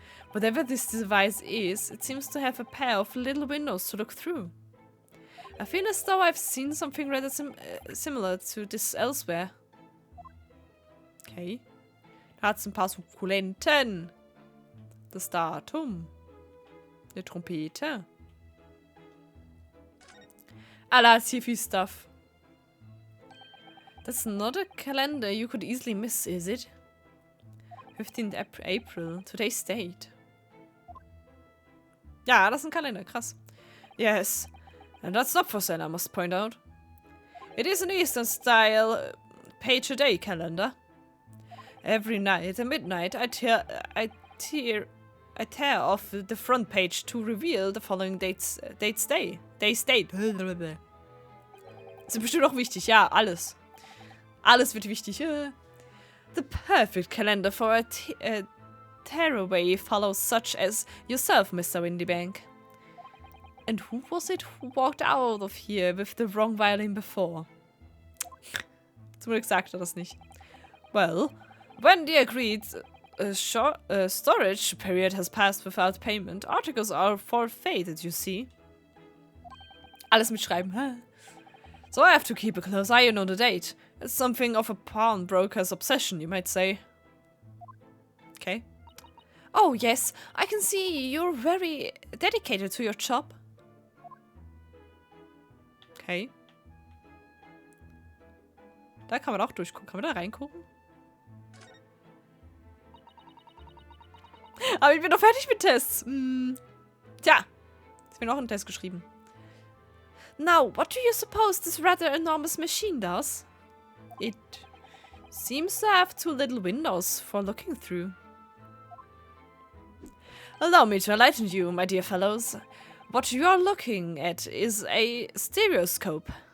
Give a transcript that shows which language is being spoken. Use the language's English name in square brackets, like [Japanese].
[English] Whatever this device is, it seems to have a pair of little windows to look through. I feel as though I've seen something rather similar to this elsewhere. Okay. [German] Da hat's ein paar Sukkulenten. Das Datum. Eine Trompete. Allah, sci-fi stuff. [English] That's not a calendar you could easily miss, is it? 15th April, today's date. [German] Ja, das ist ein Kalender, krass. [English] Yes, and that's not for sale, I must point out. It is an Eastern-style page-a-day calendar. Every night at midnight, I tear off the front page to reveal the following day's date. [German] Das ist bestimmt auch wichtig, ja, alles. Alles wird wichtig. [English] The perfect calendar for a tearaway follows such as yourself, Mr. Windybank. And who was it who walked out of here with the wrong violin before? [German] Zum Glück sagt er das nicht. [English] Well, when the agreed storage period has passed without payment, articles are forfeited, you see. [German] Alles mitschreiben. [English] So I have to keep a close eye on the date. It's something of a pawnbroker's obsession, you might say. Okay. Oh, yes, I can see you're very dedicated to your job. Okay. [German] Da kann man auch durchgucken. Kann man da reingucken? Aber ich bin doch fertig mit Tests. Tja. Ist mir noch ein Test geschrieben. [English] Now, what do you suppose this rather enormous machine does? It seems to have two little windows for looking through. Allow me to enlighten you, my dear fellows. What you are looking at is a stereoscope.